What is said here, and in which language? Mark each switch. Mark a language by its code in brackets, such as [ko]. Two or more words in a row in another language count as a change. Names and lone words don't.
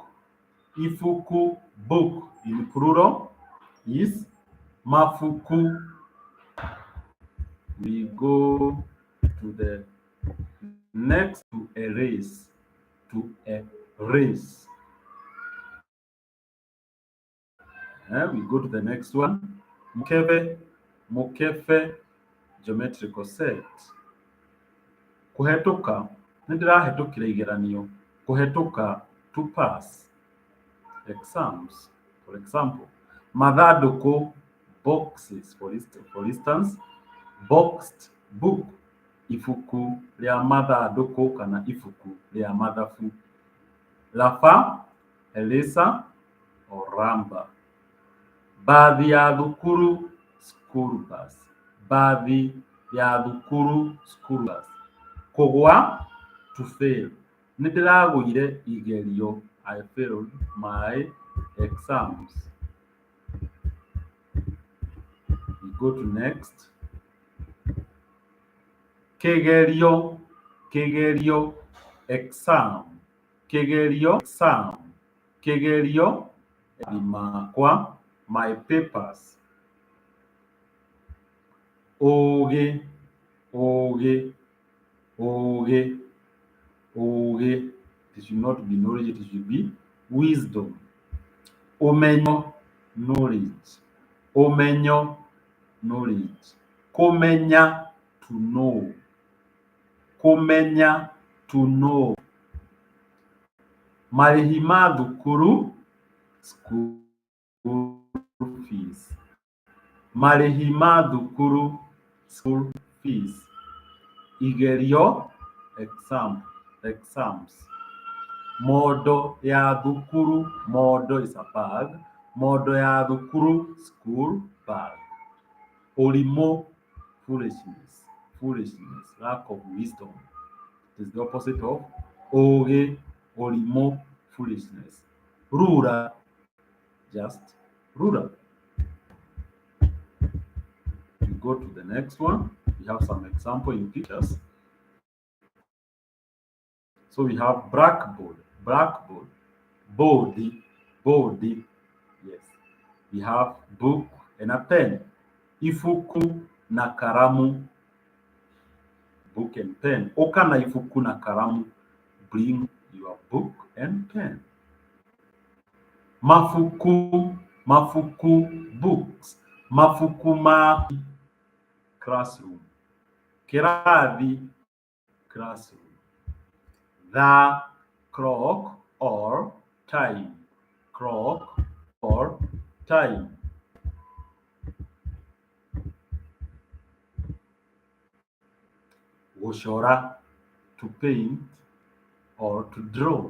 [en] Ifuku, book in plural is mafuku. We go to the next, to erase. To erase. We go to the next one. [ki] Mukebe. [en] Mukebe, geometrical set. [ki] Kũhetũka. Nĩndĩrahetũkire igeranio. Kũhetũka, [en] to pass exams. For example, mathandũkũ, boxes. For instance, boxed book. [ki] Ibuku rĩa mathandũkũ kana ibuku rĩa mathabu. Raba, eraser or ramba. Mbathi ya thukuru, [en] school bus. [ki] Mbathi ya thukuru, [en] school bus. [ki] Kũgũa, [en] to fail. [ki] Nĩndĩragũire igerio. [en] I failed my exams. We go to next. [ki] Kĩgerio. Kĩgerio, exam. Kĩgerio, exam. Kĩgerio, makwa, [en] my papers. [ki] Ũgĩ. Ũgĩ. Ũgĩ. Ũgĩ. [en] It should not be knowledge, it should be wisdom. [ki] Ũmenyo, knowledge. [en] Ũmenyo, knowledge. Kũmenya, to know. Kũmenya, to know. [ki] Marĩhi ma thukuru, [en] school fees. [ki] Marĩhi ma thukuru, [en] school fees. [ki] Igerio, exams. Mondo ya thukuru, [en] mondo is a bag. [ki] Mondo ya thukuru, [en] school bag. [ki] Ũrimũ, [en] foolishness. Foolishness, lack of wisdom. It is the opposite of ũgĩ. [ki] Ũrimũ, [en] foolishness. Ruler, just ruler. We go to the next one. We have some example in pictures. So we have blackboard. Blackboard. Body. Body. Yes. We have book and a pen. [ki] Ifuku na karamu. [en] Book and pen. [ki] Oka na ifuku na karamu. [en] Bring your book and pen. [ki] Mafuku. Mafuku, books. Mafuku ma, classroom. Kirathi, [en] classroom. The clock or time. Clock or time. Gũcora, to paint or to draw.